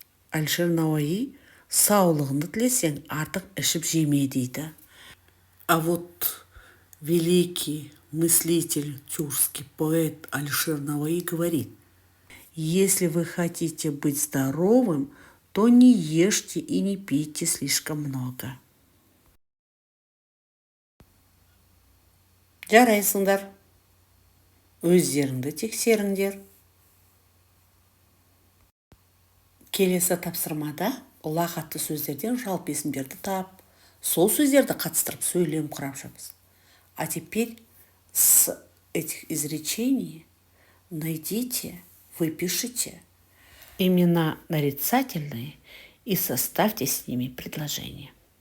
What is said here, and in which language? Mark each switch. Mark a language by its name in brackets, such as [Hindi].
[Kazakh] Әлішер Науаи саулығыңды тілесең, артық ішіп жеме дейді. [Russian] А вот великий мыслитель, тюркский поэт Әлішер Науаи говорит: если вы хотите быть здоровым, то не ешьте и не пейте слишком много. [Kazakh] Жарайсыңдар. Өздеріңді тексеріңдер. Келесі тапсырмада ұлағатты сөздерден жалпы есімдерді тап, сол сөздерді қатыстырып сөйлем құрап жатырмыз. [Russian] А теперь с этих изречений найдите, выпишите имена нарицательные и составьте с ними предложение.